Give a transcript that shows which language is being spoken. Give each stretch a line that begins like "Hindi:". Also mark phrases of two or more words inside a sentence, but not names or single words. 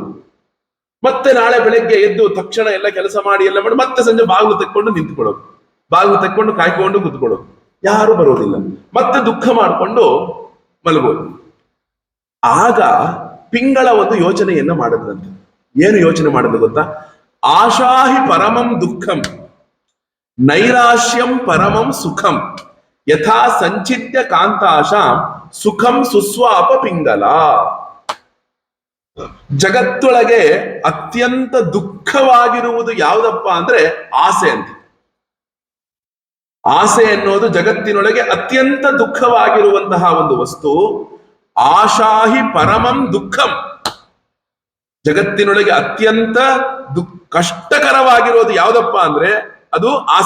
Kannada: ಮತ್ತೆ ನಾಳೆ ಬೆಳಗ್ಗೆ ಎದ್ದು ತಕ್ಷಣ ಎಲ್ಲ ಕೆಲಸ ಮಾಡಿ ಮತ್ತೆ ಸಂಜೆ ಬಾಗ್ಲು ತೆಕ್ಕೊಂಡು ನಿಂತ್ಕೊಳ್ಳೋದು, ಬಾಗ್ಲು ತೆಕ್ಕೊಂಡು ಕಾಯ್ಕೊಂಡು ಕೂತ್ಕೊಳ್ಳೋದು. ಯಾರು ಬರೋದಿಲ್ಲ. ಮತ್ತೆ ದುಃಖ ಮಾಡಿಕೊಂಡು ಮಲಗೋದು. ಆಗ ಪಿಂಗಳ ಒಂದು ಯೋಚನೆಯನ್ನ ಮಾಡಿದ್ರಂತೆ. ಏನು ಯೋಚನೆ ಮಾಡಿದ್ರು ಗೊತ್ತಾ?
Sanskrit: ಆಶಾಹಿ ಪರಮಂ ದುಃಖಂ ನೈರಾಶ್ಯಂ ಪರಮಂ ಸುಖಂ ಯಥಾ ಸಂಚಿತ್ಯ ಕಾಂತಾಶಾಂ ಸುಖಂ ಸುಸ್ವಾಪ ಪಿಂಗಲ.
Kannada: ಜಗತ್ತೊಳಗೆ ಅತ್ಯಂತ ದುಃಖವಾಗಿರುವುದು ಯಾವುದಪ್ಪ ಅಂದ್ರೆ ಆಸೆ ಅಂತ. ಆಸೆ ಎನ್ನುವುದು ಜಗತ್ತಿನೊಳಗೆ ಅತ್ಯಂತ ದುಃಖವಾಗಿರುವಂತಹ ಒಂದು ವಸ್ತು.
Sanskrit: ಆಶಾಹಿ ಪರಮಂ ದುಃಖಂ,
Kannada: ಜಗತ್ತಿನೊಳಗೆ ಅತ್ಯಂತ ಕಷ್ಟಕರವಾಗಿರೋದು ಯಾವುದಪ್ಪ ಅಂದ್ರೆ ಅದು ಆಸೆ.